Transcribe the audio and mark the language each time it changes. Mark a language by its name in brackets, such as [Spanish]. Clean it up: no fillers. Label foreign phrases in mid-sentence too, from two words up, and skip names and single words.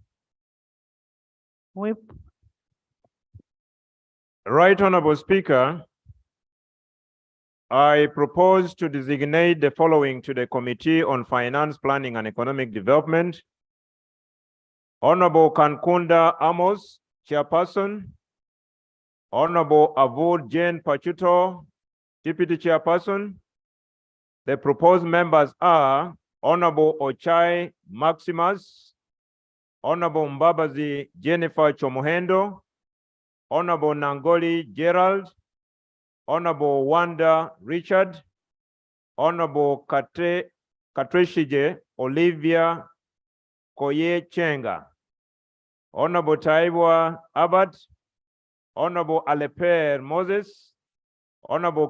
[English] Whip. Right Honorable Speaker, I propose to designate the following to the Committee on Finance, Planning and Economic Development. Honorable Kankunda Amos, Chairperson. Honorable Avod Jane Pachuto, Deputy Chairperson. The proposed members are Honorable Ochai Maximus, Honorable Mbabazi Jennifer Chomohendo, Honorable Nangoli Gerald, Honorable Wanda Richard, Honorable Katreshije Olivia Koye Chenga, Honorable Taibwa Abad, Honorable Aleper Moses, Honorable